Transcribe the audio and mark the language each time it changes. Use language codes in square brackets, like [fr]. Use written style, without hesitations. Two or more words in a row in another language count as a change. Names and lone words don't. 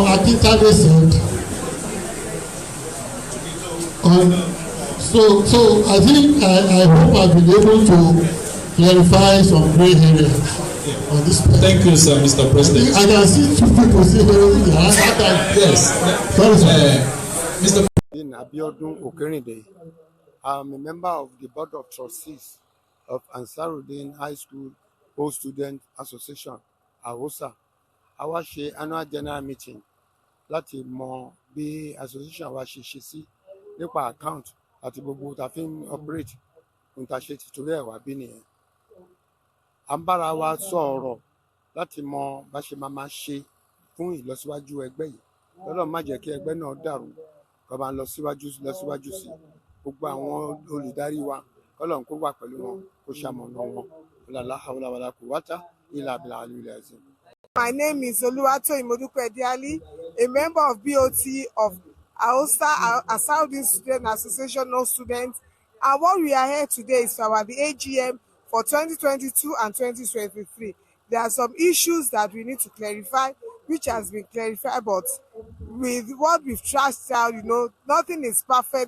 [en] Akintabe said, so I think I hope I've been able to clarify some gray areas on this point. Thank you, sir, Mr. President. I can see two people saying yes. Sorry, sir. Mr. Abiodun Okerinde. I'm a member of the Board of Trustees of Ansar-ud-deen High School Old Student Association, AOSA. [yo] A wá ṣe [en] annual general meeting [yo] láti mọ bí association wa ṣe ṣe sí nípa account àti gbogbo tá fi ń operate ohun tá ṣe ti torí ẹ̀ wá bí nìyẹn. À ń bára wa sọ̀rọ̀ láti mọ bá ṣe máa ṣe fún ìlọsíwájú ẹgbẹ́ yìí. Ọlọ́run má jẹ́ kí ẹgbẹ́ náà dàrú, kó máa lọ síwájú sí gbogbo àwọn olùdarí wa. Ọlọ́run kó wà pẹ̀lú wọn, kó ṣamọ̀nà wọn. [ar] لا حول ولا قوة إلا بالله العلي العظيم. [en] My name is Oluwatoyin Modupe-Diali, a member of BOT of AOSA, Ansar-ud-deen Student Association of Students. And what we are here today is about the AGM for 2022 and 2023. There are some issues that we need to clarify, which has been clarified, but with what we've trashed out, nothing is perfect.